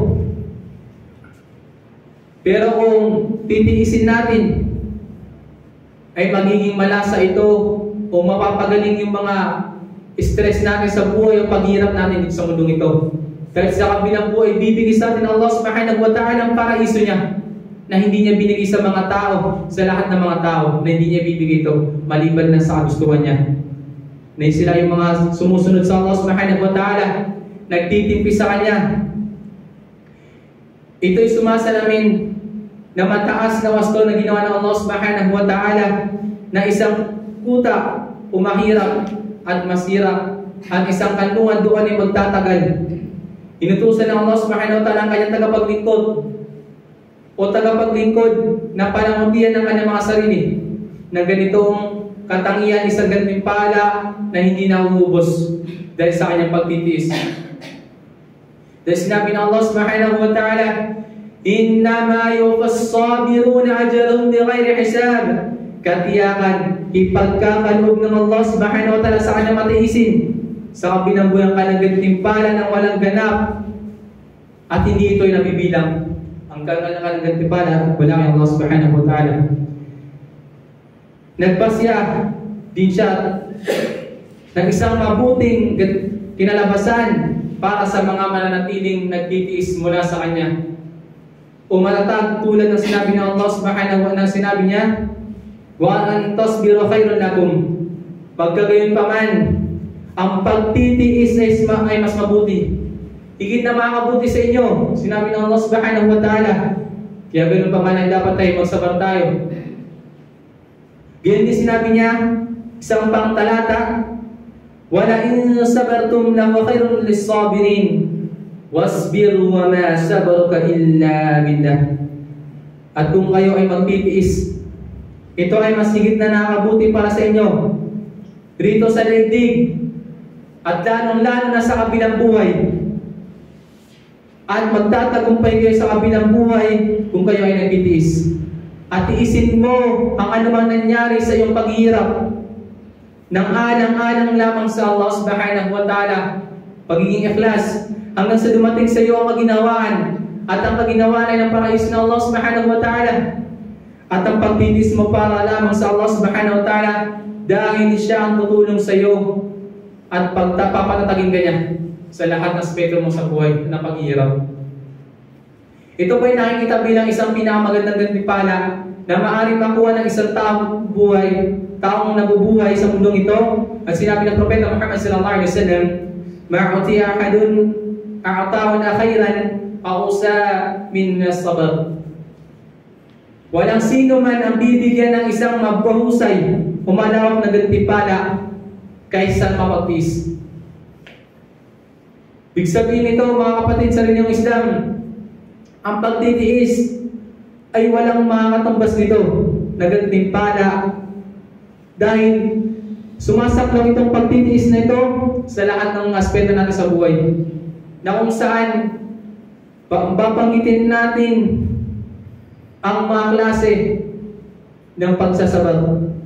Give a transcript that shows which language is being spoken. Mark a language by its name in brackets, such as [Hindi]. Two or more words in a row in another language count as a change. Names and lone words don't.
[Filipino] Pero kung titiisin natin, ay magiging malasa ito o mapapagaling yung mga stress natin sa buhay o paghirap natin dito sa mundong ito. Dahil sa kabilang buhay, bibigay sa atin Allah [Arabic] سبحانه وتعالى [Filipino] ang paraiso niya na hindi niya binigay sa mga tao, sa lahat ng mga tao, na hindi niya bibigay ito maliban na sa kagustuhan niya. Na sila yung mga sumusunod sa Allah [Arabic] سبحانه وتعالى, [Filipino] nagtitimpi sa Kanya. Ito'y sumasalamin na mataas na wasto na ginawa ng Allah [Arabic] سبحانه وتعالى [Filipino] na isang kuta, umahirap at masira, at isang kanlungan doon ay magtatagal. Inutusan ng Allah [Arabic] سبحانه وتعالى [Filipino] ang kanyang tagapaglingkod o tagapaglingkod na pananguntian ng kanyang mga sarili na ganitong katangian, isang gantimpala na hindi nauubos dahil sa kanyang pagtitiis. Dahil sinabi ng [Arabic] الله سبحانه وتعالى، إنما يوفى الصابرون أجرهم بغير حساب. [Filipino] Katiyakan, ipagkakaloob ng Allah [Arabic] سبحانه وتعالى [Filipino] sa kanyang matiisin sa kabilang buhay ka ng gantimpala ng walang ganap at hindi ito'y nabibilang. ang kanyang gantimpala wala kay Allah [Arabic] سبحانه وتعالى. [Filipino] Nagpasya din siya ng isang mabuting kinalabasan para sa mga mananatiling nagtitiis mula sa Kanya. O matatag tulad ng sinabi ng Allah [Arabic] سبحانه وتعالى, [Filipino] sinabi niya, [Arabic] وأن تصبروا خير لكم. [Filipino] Pagkagayon pa man, ang pagtitiis ay mas mabuti. Higit na makakabuti sa inyo. Sinabi ng Allah [Arabic] سبحانه وتعالى. [Filipino] Kaya ganoon pa man ay dapat tayo magsabar tayo. Ganyan din sinabi niya, isang pang talata, [Arabic] ولئن صبرتم لهو خير للصابرين واصبر وما صبرك إلا بالله. [Filipino] At kung kayo ay magtitiis, ito ay mas higit na nakakabuti para sa inyo rito sa daigdig at lalong-lalo na sa kabilang buhay. At magtatagumpay kayo sa kabilang buhay kung kayo ay nagtitiis. At tiisin mo ang anumang nangyari sa iyong paghihirap nang alang-alang lamang sa Allah [Arabic] سبحانه وتعالى, [Filipino] pagiging ikhlas, hanggang sa dumating sa iyo ang kaginawaan, at ang kaginawaan ay ng parais ng Allah [Arabic] سبحانه وتعالى, [Filipino] at ang pagtitis mo para lamang sa Allah [Arabic] سبحانه وتعالى, [Filipino] dahil siya ang tutulong sa iyo at papatatagin ka niya sa lahat ng aspekto mo sa buhay na paghihirap. Ito po ay nakikita bilang isang pinakamagandang gantimpala na maaaring makuha ng isang taong nabubuhay sa mundong ito. At sinabi ng [Arabic] Propeta Muhammad صلى الله عليه وسلم، ما أعطي أحد عطاء خيرا وأوسع من الصبر. [Filipino] Walang sino man ang bibigyan ng isang mabahusay o malawak na gantimpala kaysa mapagtiis. Ibig sabihin nito, mga kapatid sa relinyong Islam, ang pagtitiis ay walang makakatumbas nito na gantimpala dahil sumasaklaw itong pagtitiis na ito sa lahat ng aspeto natin sa buhay, na kung saan babanggitin natin ang mga klase ng pagsasabat.